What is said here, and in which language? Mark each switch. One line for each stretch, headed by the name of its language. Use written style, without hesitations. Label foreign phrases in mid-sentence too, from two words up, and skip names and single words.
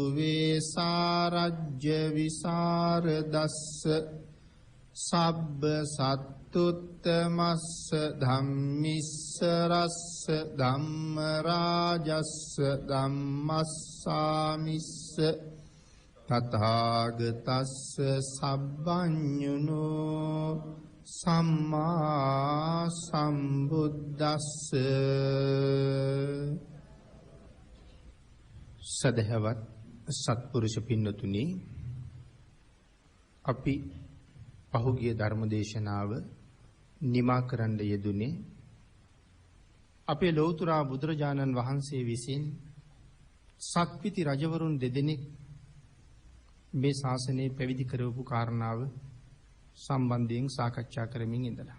Pali: වේසාරජ්‍ය විසරදස්ස සබ්බ සත්තුත්තමස්ස ධම්මිස්සරස්ස ධම්ම රාජස්ස ධම්මස්සාමිස්ස තථාගතස්ස සබ්බඤුනෝ සම්මා සම්බුද්දස්ස.
Sinhala: සදහවත් සත්පුරුෂ පින්නතුනි, අපි පහුගිය ධර්මදේශනාව නිමා කරන්න යෙදුනේ අපේ ලෞතර බුදුරජාණන් වහන්සේ විසින් සක්විති රජවරුන් දෙදෙනෙක් මේ ශාසනය පැවිදි කරවපු කාරණාව සම්බන්ධයෙන් සාකච්ඡා කරමින් ඉඳලා.